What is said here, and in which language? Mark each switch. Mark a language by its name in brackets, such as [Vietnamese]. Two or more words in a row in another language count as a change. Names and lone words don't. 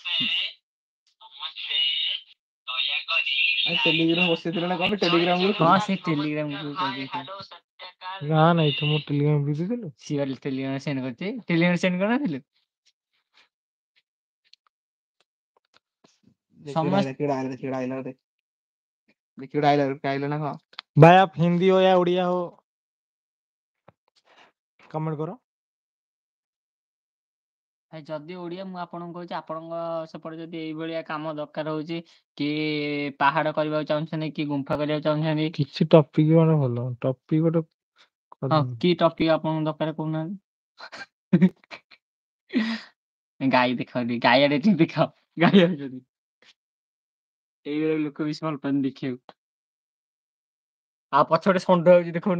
[Odia] ଟେଲିଗ୍ରାମ ବସେଇଥିଲେ ନା କଣ ଟେଲିଗ୍ରାମ ଗ୍ରୁପ ହଁ ସେ ଟେଲିଗ୍ରାମ ଗ୍ରୁପ କରିଦେଇଥିଲି। ନା ନାଇଁ ତୁ ମୁଁ ଟେଲିଗ୍ରାମ ବୁଝିଥିଲୁ ସିଏ ଟେଲିଗ୍ରାମ ସେଣ୍ଡ କରିଛି ଟେଲିଗ୍ରାମ ସେଣ୍ଡ କରିନଥିଲୁ ଆଇଲା ନା କଣ [Hindi] भाई आप हिंदी हो या उड़िया हो कमेंट करो [Odia] ଭାଇ ଯଦି ଓଡିଆ ମୁଁ ଆପଣଙ୍କୁ କହୁଛି ଆପଣଙ୍କ ସେପଟେ ଯଦି ଏଇଭଳିଆ କାମ ଦରକାର ହଉଛି କି ପାହାଡ କରିବାକୁ ଚାହୁଁଛନ୍ତି କି ଗୁମ୍ଫା କରିବାକୁ ଚାହୁଁଛନ୍ତି କିଛି ଟପିକ ମାନେ ଭଲ ଟପିକ ଗୋଟେ ହଁ କି ଟପିକ ଆପଣଙ୍କ ଦରକାର କହୁନାହାନ୍ତି ଗାଈ ଦେଖ ଗାଈ ଆଡେ ଟିକେ ଦେଖ ଗାଈ ଆଡେ ଏଇଭଳିଆ ଲୋକ ବେଶୀ ଭଲ ପାଆନ୍ତି ଦେଖିବାକୁ ଆଉ ପଛପଟେ ଷଣ୍ଢ ହଉଛି ଦେଖୁନ